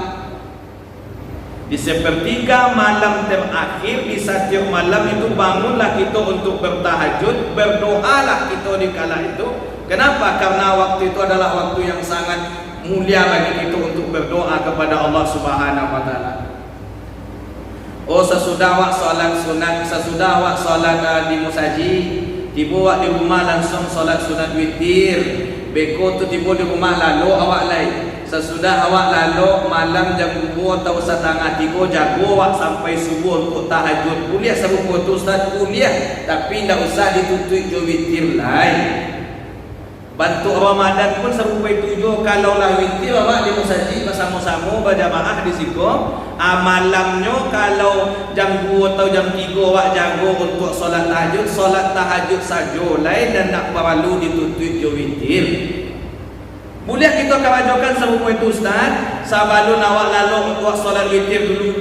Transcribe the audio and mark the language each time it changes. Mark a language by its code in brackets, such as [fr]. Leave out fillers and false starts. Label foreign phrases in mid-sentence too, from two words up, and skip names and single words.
[id] Di sepertiga malam terakhir di setiap malam itu bangunlah kita untuk bertahajud, berdoalah kita di kala itu. Kenapa? Karena waktu itu adalah waktu yang sangat mulia bagi kita untuk berdoa kepada Allah [ar] Subhanahu wa taala. [id] Sesudah wak solat sunat, sesudah wak solat di musaji, tiba wak di rumah langsung solat sunat witir. [min] Beko tu tiba di rumah lalu awak lain. Sesudah awak lalu malam jam 2 atau 2:30 jago awak sampai subuh untuk tahajud. Kuliah serupa tu Ustaz, kuliah, tapi tidak usah ditutup jo witir lain. Bantu Ramadan pun serupa tujuh. Kalau lah witir awak di musaji bersama-sama berjamaah di situ. Malamnya kalau jam 2 atau jam 3 awak jago untuk solat tahajud saja lain dan tak perlu ditutup jo witir. [id] Boleh kita kawajokan serupa itu Ustaz, sebelum awak lalu untuk solat witir dulu.